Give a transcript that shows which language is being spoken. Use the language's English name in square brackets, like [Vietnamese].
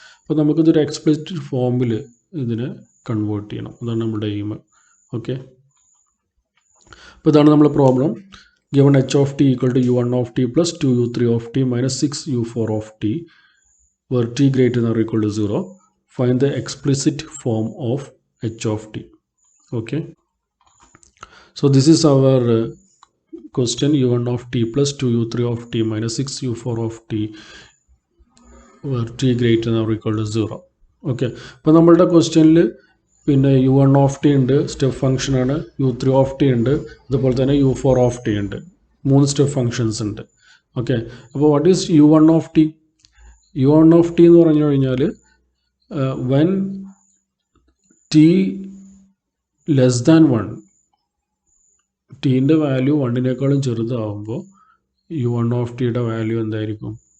[Malayalam] അപ്പോൾ നമുക്കിതൊരു എക്സ്പ്ലിസിറ്റ് ഫോമിൽ ഇതിനെ കൺവേർട്ട് ചെയ്യണം, അതാണ് നമ്മുടെ എയിം. ഓക്കെ, അപ്പോൾ ഇതാണ് നമ്മുടെ problem. Given h of T equal to u1 of T plus 2u3 of T minus 6u4 of T [English] where t greater than or equal to 0. Find the explicit form of h of t. Okay, so this is our question. u1 of t plus 2u3 of t minus 6u4 of t where t greater than or equal to 0. [Malayalam] Okay, അപ്പോൾ നമ്മളുടെ ക്വസ്റ്റ്യനിൽ പിന്നെ u1 of T ഉണ്ട്, step ഫംഗ്ഷനാണ്, u3 of T ഉണ്ട്, അതുപോലെ തന്നെ u4 of T ഉണ്ട്, 3 സ്റ്റെപ്പ് ഫംഗ്ഷൻസ് ഉണ്ട്. ഓക്കെ, അപ്പോൾ [English] What is u1 of T? [Malayalam] u1 of T എന്ന് പറഞ്ഞു കഴിഞ്ഞാൽ [English] when T less than 1, [Malayalam] ടീൻ്റെ value 1-നേക്കാളും ചെറുതാവുമ്പോൾ u1 of ടിയുടെ വാല്യൂ എന്തായിരിക്കും?